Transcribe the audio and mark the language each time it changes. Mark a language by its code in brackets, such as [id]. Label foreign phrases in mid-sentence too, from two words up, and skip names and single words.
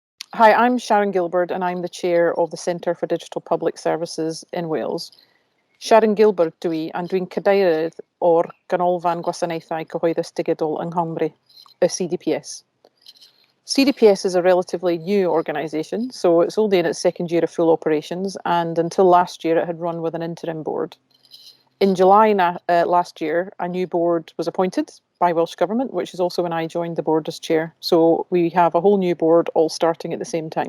[en] Hi, I'm Sharon Gilbert and I'm the chair of the Centre for Digital Public Services in Wales. [cy] Sharon Gilbert dwi a dwi'n cadeirydd o'r Ganolfan Gwasanaethau Cyhoeddus Digidol yng Nghymru, y CDPS. [en] CDPS is a relatively new organisation, so it's only in its second year of full operations, and until last year it had run with an interim board. In July last year, a new board was appointed by Welsh Government, which is also when I joined the board as chair. So we have a whole new board all starting at the same time.